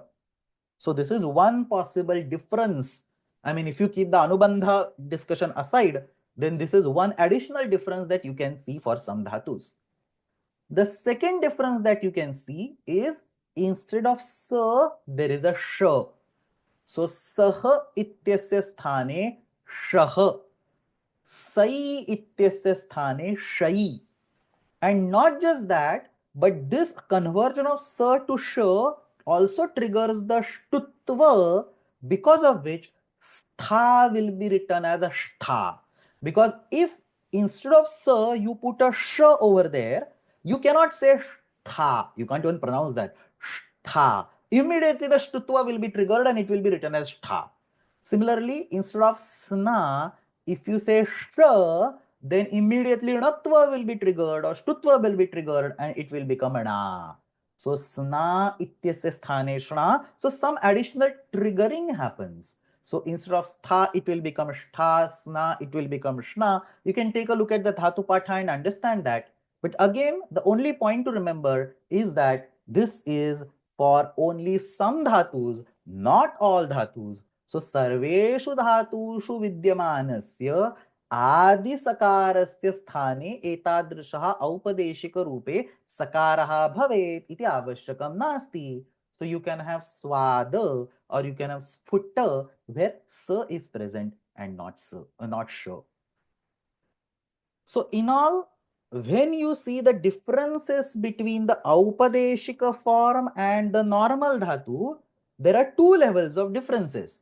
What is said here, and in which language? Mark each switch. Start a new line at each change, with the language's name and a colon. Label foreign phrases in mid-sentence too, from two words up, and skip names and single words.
English: So this is one possible difference. I mean, if you keep the anubandha discussion aside, then this is one additional difference that you can see for some dhatus. The second difference that you can see is instead of sa, there is a sh.
Sanskrit: So सः इत्यस्य स्थाने षः. सै इत्यस्य स्थाने षै.
English: And not just that, but this conversion of sa to sh also triggers the shtutva, because of which stha will be written as a shtha. Because if instead of sa you put a sh over there, you cannot say shtha. You can't even pronounce that. Shtha. Immediately the shtutva will be triggered and it will be written as shtha. Similarly, instead of sna, if you say sh, then immediately natva will be triggered or shtutva will be triggered and it will become a na.
Sanskrit: So स्न इत्यस्य स्थाने ष्ण.
English: So some additional triggering happens. So instead of stha, it will become shtha, sna, it will become shna. You can take a look at the dhatu patha and understand that. But again, the only point to remember is that this is for only some dhatus, not all dhatus.
Sanskrit: So सर्वेषु धातुषु विद्यमानस्य आदि सकारस्य स्थाने एतादृशः औपदेशिक रूपे सकारः भवेत् इति आवश्यकं नास्ति.
English: So you can have swada or you can have sphutta where sa is present and not sa, not sha. So in all, when you see the differences between the aupadeshika form and the normal dhatu, there are two levels of differences.